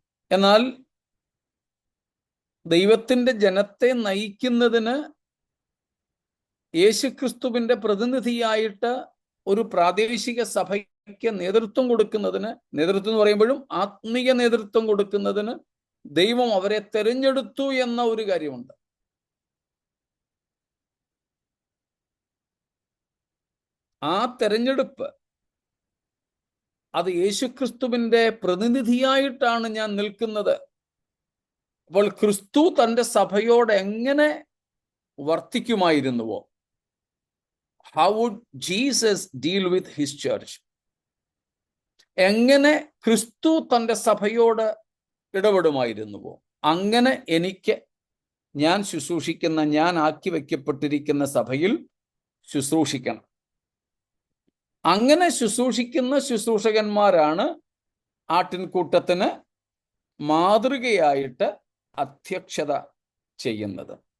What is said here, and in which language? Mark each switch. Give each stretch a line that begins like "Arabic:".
Malayalam: എന്നാൽ ദൈവത്തിന്റെ ജനത്തെ നയിക്കുന്നതിന് യേശുക്രിസ്തുവിന്റെ പ്രതിനിധിയായിട്ട് ഒരു പ്രാദേശിക സഭയ്ക്ക് നേതൃത്വം കൊടുക്കുന്നതിന്, നേതൃത്വം എന്ന് പറയുമ്പോഴും ആത്മീയ നേതൃത്വം കൊടുക്കുന്നതിന് ദൈവം അവരെ തെരഞ്ഞെടുത്തു എന്ന ഒരു കാര്യമുണ്ട്. ആ തെരഞ്ഞെടുപ്പ്, അത് യേശുക്രിസ്തുവിന്റെ പ്രതിനിധിയായിട്ടാണ് ഞാൻ നിൽക്കുന്നത്. അപ്പോൾ ക്രിസ്തു തൻ്റെ സഭയോട് എങ്ങനെ വർത്തിക്കുമായിരുന്നുവോ,
English: how would Jesus deal with his church?
Malayalam: എങ്ങനെ ക്രിസ്തു തൻ്റെ സഭയോട് ഇടപെടുമായിരുന്നുവോ അങ്ങനെ എനിക്ക് ഞാൻ ശുശ്രൂഷിക്കുന്ന, ഞാൻ ആക്കി വയ്ക്കപ്പെട്ടിരിക്കുന്ന സഭയിൽ ശുശ്രൂഷിക്കണം. അങ്ങനെ ശുശ്രൂഷിക്കുന്ന ശുശ്രൂഷകന്മാരാണ് ആട്ടിൻകൂട്ടത്തിന് മാതൃകയായിട്ട് അധ്യക്ഷത ചെയ്യുന്നത്.